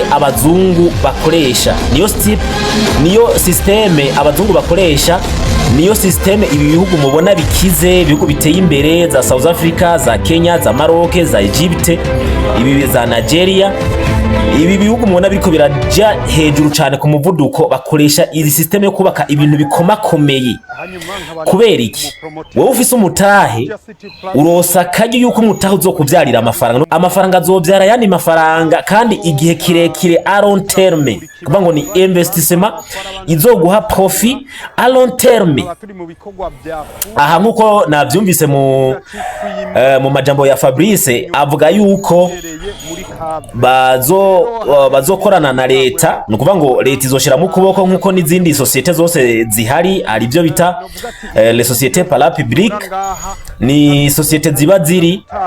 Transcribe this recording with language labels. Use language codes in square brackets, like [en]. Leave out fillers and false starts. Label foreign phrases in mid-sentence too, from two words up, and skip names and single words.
[rn] abazungu bakoresha, niyo systeme abazungu bakoresha, niyo systeme ibi bihugu mubona bikize, ibihugu biteye imbere za South Africa, za Kenya, za Maroc, za Egypt, ibi za Nigeria, ibi bihugu mubona biriko biraja hejuru cyane ku muvuduko, bakoresha izi systeme yo kubaka ibintu bikomakomeye. Kubera iki? Wowe ufise umutahe urosa kaje yuko umutahe uzokuvyarira amafaranga azovyara yani mafaranga kandi igihe kirekire [en] a long term, [rn] kuvuga ngo ni investissement izoguha profit [en] a long term. [rn] Aha nkuko navyumvise mu majambo ya Fabrice avuga yuko bazokorana na leta, nukuvuga ngo leta izoshira mu kuboko nkuko n'izindi societe zose zihari, ari byo bita [fr] les sociétés parapubliques, [rn] ni societe ziba ziri